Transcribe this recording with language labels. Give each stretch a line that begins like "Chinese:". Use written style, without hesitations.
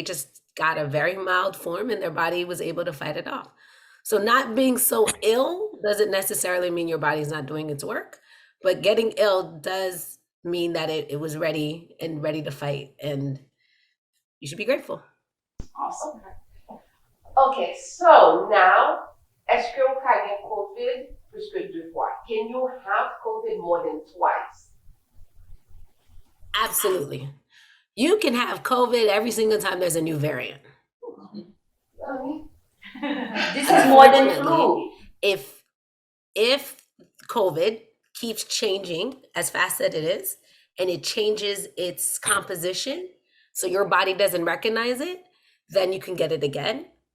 English: They just got a very mild form and their body was able to fight it off. So not being so ill doesn't necessarily mean your body's not doing its work, but getting ill does mean that it was ready to fight, and you should be grateful. Awesome. Okay, so now,
French: est-ce que vous avez COVID plus que 2 fois?
English: Can you have COVID more than twice? Absolutely. You can have COVID every single time there's a new variant. This is more than flu. If COVID keeps changing as fast as it is, and it changes its composition, so your body doesn't recognize it, then you can get it again.